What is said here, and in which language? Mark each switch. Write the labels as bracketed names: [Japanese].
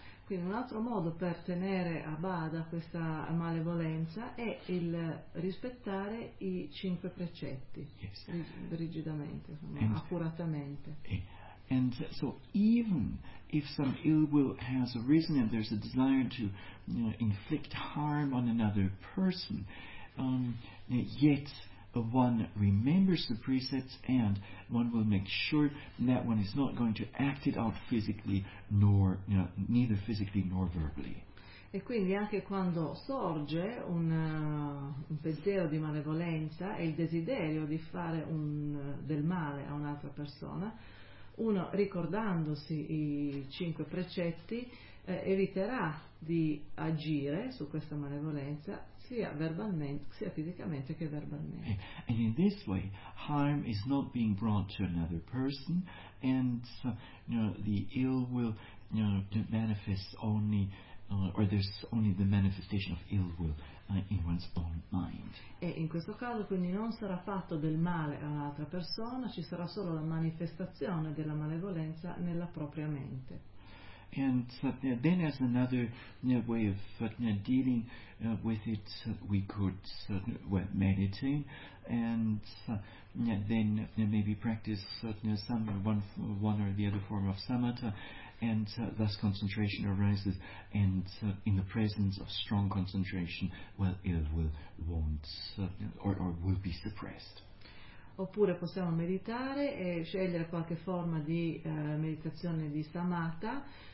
[Italian] Quindi un altro modo per tenere a bada questa malevolenza è il rispettare i cinque precetti, [English] yes, [Italian] rigidamente, insomma, accuratamente. [English] And so even if some ill will has arisen and there's a desire to inflict harm on another person, yet one remembers the precepts and one will make sure that one is not going to act it out physically, nor neither physically nor verbally. [Italian] E quindi anche quando sorge un pensiero di malevolenza e il desiderio di fare del male a un'altra persona, uno, ricordandosi i cinque precetti, eviterà di agire su questa malevolenza sia fisicamente che verbalmente. [English] And in this way, harm is not being brought to another person, and the ill will manifests only, or there's only the manifestation of ill will in one's own mind. [Italian] E in questo caso quindi non sarà fatto del male a un'altra persona, ci sarà solo la manifestazione della malevolenza nella propria mente. [English] And then as another way of dealing with it, we could meditate, and then maybe practice one or the other form of samatha, and thus concentration arises, and in the presence of strong concentration, well, ill will won't or will be suppressed. [Italian] Oppure possiamo meditare e scegliere qualche forma di meditazione di samatha.